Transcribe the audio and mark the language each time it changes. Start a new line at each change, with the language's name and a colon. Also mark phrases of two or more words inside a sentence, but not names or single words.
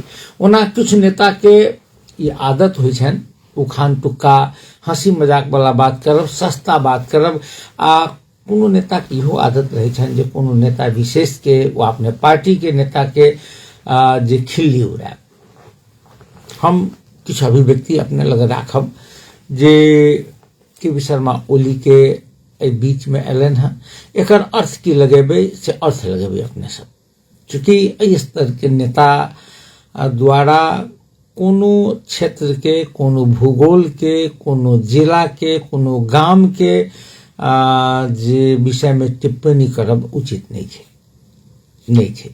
Maithili: ओना कुछ नेता के ई आदत होइ छनि उखान टुक्का हंसी मजाक वाला बात करब, सस्ता बात करब। आ कोनो नेता के इहो आदत रहे छनि जे कोनो नेता विशेष के वो अपने पार्टी के नेता के जे खिल्ली उड़ायब। हम किछु अभिव्यक्ति अपने लग राखब जे केपी शर्मा ओली के एहि बीच में एलन है। एकर अर्थ की लगेबे से अर्थ लगेबे अपने सब। चूंकि एहि स्तर के नेता द्वारा कोनो क्षेत्र के, कोनो भूगोल के, कोनो जिला के, कोनो गांव के जे विषय में टिप्पणी करब उचित नहीं छै।